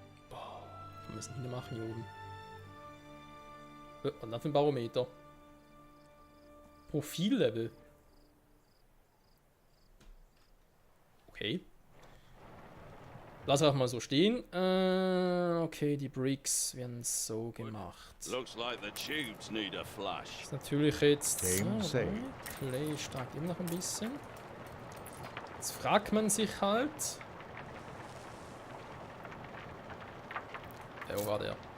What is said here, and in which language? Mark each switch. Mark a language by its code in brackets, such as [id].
[de] Boah, wir müssen hier machen hier oben. Was ist das für ein Barometer? Profillevel. Okay. Lass einfach mal so stehen. Okay, die Bricks werden so gemacht. [en] Looks like the tubes need a flush. [de] Ist natürlich jetzt... [en] Game saved. [de] Clay steigt immer noch ein bisschen. Jetzt fragt man sich halt... Wo war der?